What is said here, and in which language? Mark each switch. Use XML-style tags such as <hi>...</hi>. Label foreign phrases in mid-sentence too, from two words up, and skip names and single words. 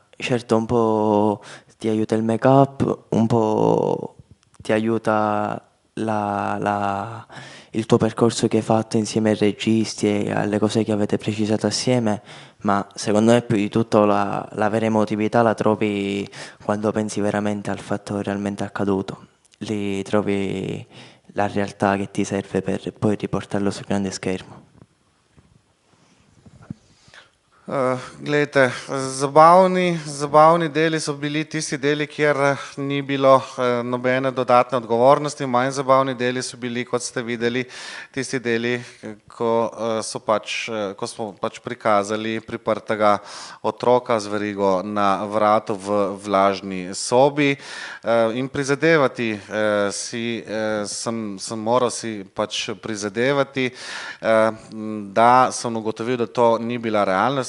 <it>Certo, un po' ti aiuta il make-up, un po' ti aiuta il tuo percorso che hai fatto insieme ai registi e alle cose che avete precisato assieme, ma secondo me più di tutto la vera emotività la trovi quando pensi veramente al fatto realmente accaduto. Lì trovi la realtà che ti serve per poi riportarlo sul grande schermo.</it> <sl>Glejte, zabavni deli so bili tisti deli, kjer ni bilo nobene dodatne odgovornosti, manj zabavni deli so bili, kot ste videli, tisti deli, ko smo pač prikazali priprtega otroka z verigo na vratu v vlažni sobi in prizadevati sem moral si pač prizadevati, da sem ugotovil, da to ni bila realnost.</sl>